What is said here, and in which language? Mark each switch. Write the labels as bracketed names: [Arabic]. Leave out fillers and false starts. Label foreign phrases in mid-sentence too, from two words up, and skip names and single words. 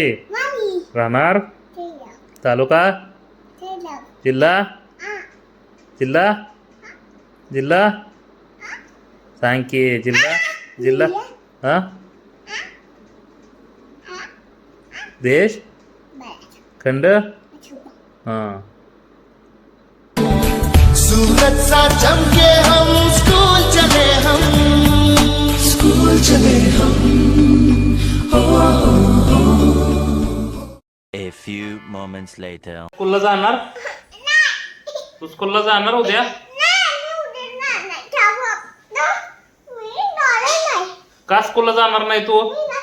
[Marathi] राहणार तालुका जिल्हा जिल्हा जिल्हा सांग की जिल्हा जिल्हा. हा देश खंड. हा [Hindi] सूरज सा चमके हम, स्कूल चले हम, स्कूल चले हम. [English] A few moments later. [Marathi] स्कूलला जाणार. तू स्कूलला जाणार उद्या. का स्कूलला जाणार नाही तू.